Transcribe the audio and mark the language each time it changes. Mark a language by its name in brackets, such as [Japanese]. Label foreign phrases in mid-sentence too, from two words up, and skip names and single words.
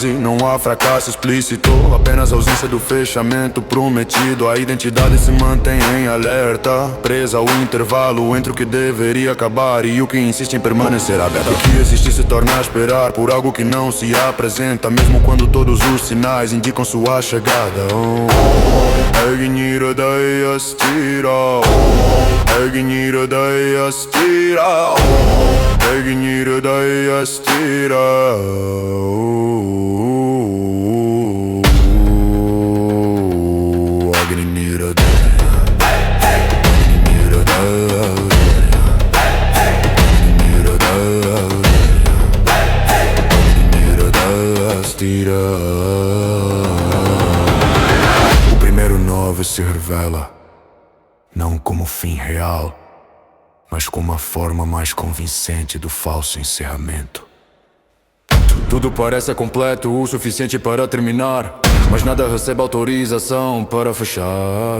[Portuguese] Não há fracasso explícito, apenas ausência do fechamento prometido. A identidade se mantém em alerta, presa ao intervalo entre o que deveria acabar e o que insiste em permanecer aberto. O que existe se torna a esperar por algo que não se apresenta, mesmo quando todos os sinais indicam sua chegada. Egnira da estira, egnira da estira, egnira da estira. Agnira da, agnira da, agnira da, agnira da estira. O primeiro novo se revela não como fim real, mas como a forma mais convincente do falso encerramento. Tudo parece completo o suficiente para terminar, mas nada recebe autorização para fechar.